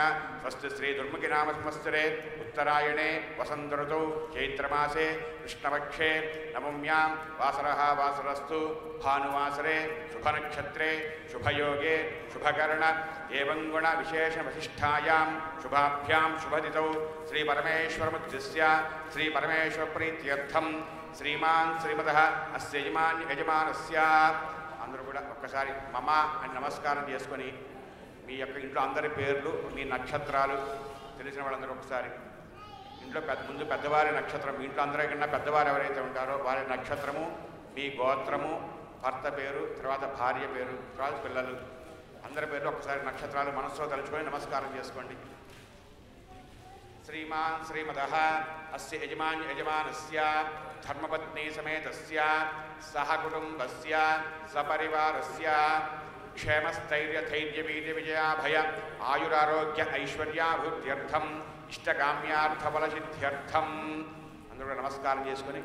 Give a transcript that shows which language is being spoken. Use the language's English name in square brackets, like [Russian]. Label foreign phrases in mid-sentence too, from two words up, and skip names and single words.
[Sanskrit] स्वस्ति श्री दुर्मुखी नाम संवत्सरे उत्तरायणे वसन्त ऋतौ चैत्रमासे कृष्णपक्षे नवम्यां वासरः वासरस्तु भानुवासरे शुभनक्षत्रे शुभयोगे शुभकर्ण एवं गुण विशेष वशिष्ठायां शुभाभ्यां शुभतिथौ श्री परमेश्वरमुद्दिश्य श्री परमेश्वर प्रीत्यर्थं श्रीमान् श्रीमतः अस्य యజమానస్య [Telugu] అందరూ కూడా ఒక్కసారి మమ అని నమస్కారం చేసుకొని మీ యొక్క ఇంట్లో అందరి పేర్లు మీ నక్షత్రాలు తెలిసిన వాళ్ళందరూ ఒకసారి ఇంట్లో ముందు పెద్దవారి నక్షత్రం మీ ఇంట్లో అందరికన్నా పెద్దవారు ఎవరైతే ఉంటారో వారి నక్షత్రము మీ గోత్రము భర్త పేరు తర్వాత భార్య పేరు తర్వాత పిల్లలు అందరి పేర్లు ఒకసారి నక్షత్రాలు మనస్సులో తలుచుకొని నమస్కారం చేసుకోండి [Sanskrit] श्रीमान् श्रीमतः अस्य यजमानस्य धर्मपत्नी समेतस्य सह कुटुम्बस्य सपरिवारस्य क्षेमस्थैर्यधैर्यवीर्यविजयाभय आयुरारोग्य ऐश्वर्याभिवृद्ध्यर्थम् इष्टकाम्यार्थफलसिद्ध्यर्थम् [Telugu] అందరూ నమస్కారం చేసుకొని